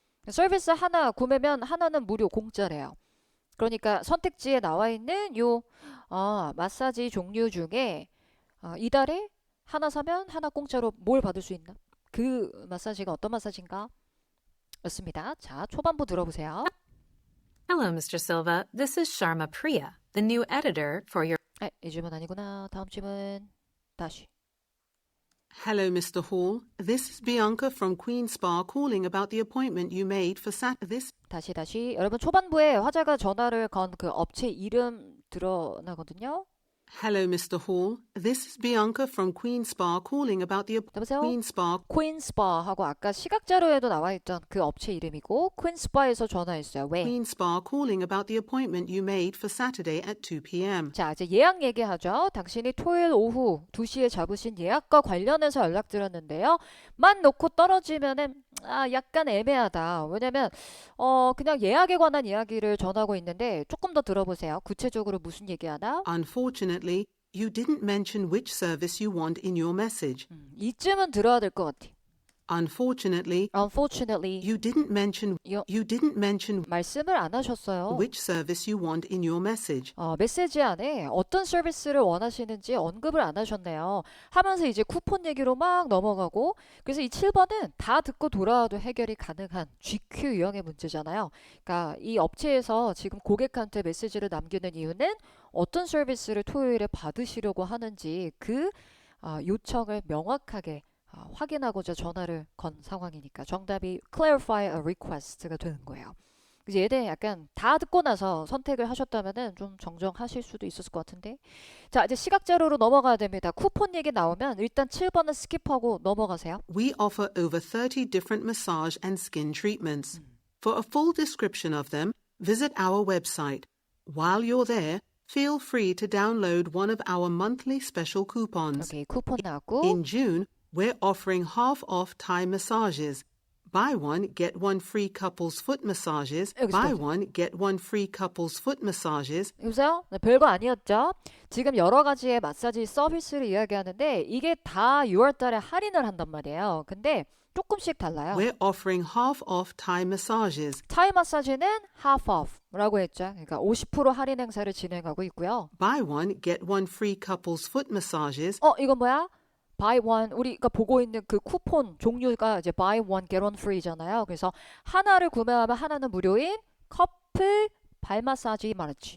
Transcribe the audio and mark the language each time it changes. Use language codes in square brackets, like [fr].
[ko] 서비스 하나 구매면 하나는 무료 공짜래요. 그러니까 선택지에 나와 있는 요 마사지 종류 중에 이달에 하나 사면 하나 공짜로 뭘 받을 수 있나? 그 마사지가 어떤 마사지인가? 였습니다. 자, 초반부 들어보세요. [en] Hello, Mr. Silva. This is Sharma Priya, the new editor for your... [ko] 이 질문 아니구나. 다음 질문. 다시. [en] Hello, Mr. Hall. This is Bianca from Queen Spa calling about the appointment you made for this. [ko] 다시. 여러분 초반부에 화자가 전화를 건 그 업체 이름 드러나거든요. [en] Hello, Mr. Hall. This is Bianca from Queen Spa calling about the [ko] 여보세요? [en] Queen Spa. [ko] Queen Spa 하고 아까 시각자료에도 나와 있던 그 업체 이름이고 Queen Spa에서 전화했어요. 왜? [en] Queen Spa calling about the appointment you made for Saturday at 2 p.m. [ko] 자, 이제 예약 얘기하죠. 당신이 토요일 오후 2시에 잡으신 예약과 관련해서 연락드렸는데요. 만 놓고 떨어지면은 약간 애매하다. 왜냐면 그냥 예약에 관한 이야기를 전하고 있는데 조금 더 들어보세요. 구체적으로 무슨 얘기하나? [en] Unfortunately, you didn't mention which service you want in your message. [ko] 이쯤은 들어야 될 것 같아. [en] Unfortunately, Unfortunately, you didn't mention [ko] 말씀을 안 하셨어요. [en] which service you want in your message. [ko] 메시지 안에 어떤 서비스를 원하시는지 언급을 안 하셨네요. 하면서 이제 쿠폰 얘기로 막 넘어가고 그래서 이 7번은 다 듣고 돌아와도 해결이 가능한 GQ 유형의 문제잖아요. 그러니까 이 업체에서 지금 고객한테 메시지를 남기는 이유는 어떤 서비스를 토요일에 받으시려고 하는지 그 요청을 명확하게 확인하고자 전화를 건 상황이니까 정답이 [en] clarify a request [ko] 가 되는 거예요. 이제 얘네 약간 다 듣고 나서 선택을 하셨다면은 좀 정정하실 수도 있었을 것 같은데. 자, 이제 시각자료로 넘어가야 됩니다. 쿠폰 얘기 나오면 일단 7번은 스킵하고 넘어가세요. [en] We offer over 30 different massage and skin treatments. For a full description of them, visit our website. While you're there, feel free to download one of our monthly special coupons. [ko] 오케이, 쿠폰 나왔고. [en] In June, we're offering half-off Thai massages. Buy one, get one free couples foot massages. Buy one, get one free couples foot massages. [ko] 여보세요? 네, 별거 아니었죠? 지금 여러 가지의 마사지 서비스를 이야기하는데 이게 다 6월 달에 할인을 한단 말이에요. 근데 조금씩 달라요. [en] We're offering half-off Thai massages. [ko] 타이 마사지는 [en] half off [ko] 라고 했죠. 그러니까 50% 할인 행사를 진행하고 있고요. [en] Buy one, get one free couples foot massages. [ko] 이건 뭐야? buy one 우리가 보고 있는 그 쿠폰 종류가 이제 [en] buy one get one free [ko] 잖아요. 그래서 하나를 구매하면 하나는 무료인 커플 발 마사지 말했지.